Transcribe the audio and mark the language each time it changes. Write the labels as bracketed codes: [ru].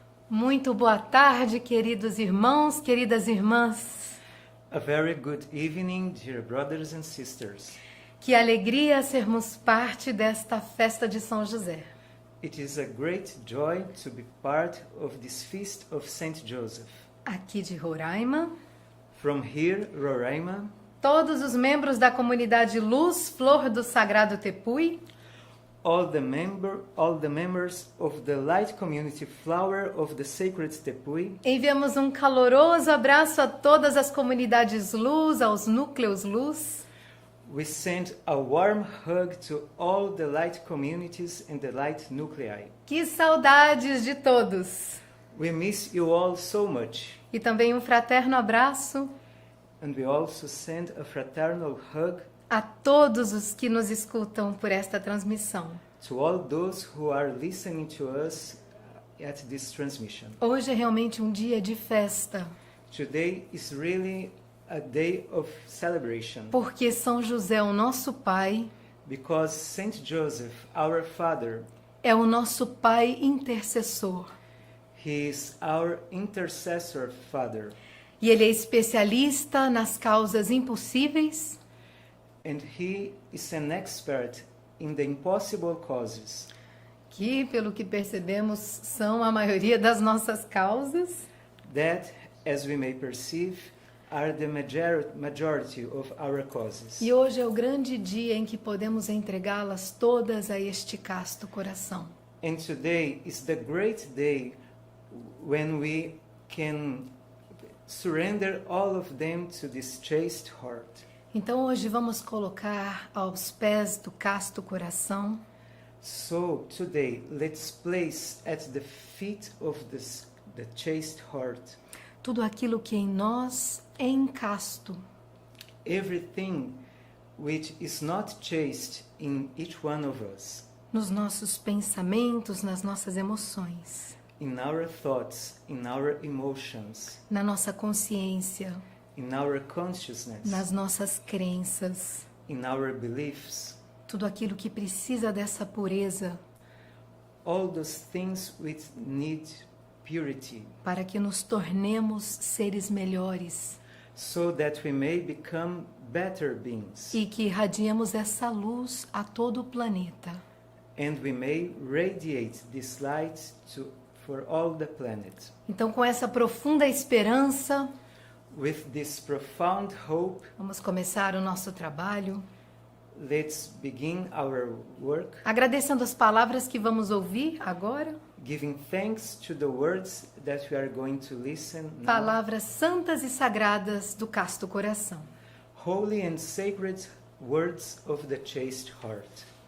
[pt] Muito boa tarde, queridos irmãos, queridas irmãs. [en] A very good evening, dear brothers and sisters. [pt] Que alegria sermos parte desta festa de São José. [en] It is a great joy to be part of this feast of Saint Joseph. [pt] aqui de Roraima, [en] from here, Roraima, [pt] todos os membros da comunidade Luz Flor do Sagrado Tepuy, [en] all the members of the Light Community Flower of the Sacred Tepuy. [pt] enviamos um caloroso abraço a todas as comunidades Luz, aos núcleos Luz. [en] We send a warm hug to all the light communities and the light nuclei. [pt] Que saudades de todos! [en] We miss you all so much. [pt] E também um fraterno abraço [en] And we also send a fraternal hug [pt] a todos os que nos escutam por esta transmissão. [en] to all those who are listening to us at this transmission. [pt] Hoje é realmente um dia de festa, [en] Today is really a day of celebration [pt] porque São José, o nosso Pai, [en] because Saint Joseph, our Father, [pt] é o nosso Pai intercessor. [en] he is our intercessor Father, [pt] E ele é especialista nas causas impossíveis [en] and he is an expert in the impossible causes [pt] que, pelo que percebemos, são a maioria das nossas causas. [en] that, as we may perceive, are the majority of our causes. [pt] E hoje é o grande dia em que podemos entregá-las todas a este casto coração. [en] And today is the great day when we can surrender all of them to this chaste heart. [pt] Então hoje vamos colocar aos pés do casto coração [en] So today, let's place at the feet of the chaste heart [pt] tudo aquilo que em nós é incasto, [en] everything which is not chaste in each one of us, [pt] nos nossos pensamentos, nas nossas emoções, [en] in our thoughts, in our emotions, [pt] na nossa consciência, [en] in our consciousness, [pt] nas nossas crenças, [en] in our beliefs, [pt] tudo aquilo que precisa dessa pureza [en] all those things which need purity, [pt] para que nos tornemos seres melhores [en] so that we may become better beings [pt] e que irradiemos essa luz a todo o planeta. [en] and we may radiate this light for all the planet. [pt] Então, com essa profunda esperança, [en] With this profound hope, [pt] vamos começar o nosso trabalho, [en] let's begin our work, [pt] agradecendo as palavras que vamos ouvir agora, [en] giving thanks to the words that we are going to listen now. [pt] palavras santas e sagradas do casto coração. [en] Holy and sacred words of the chaste heart.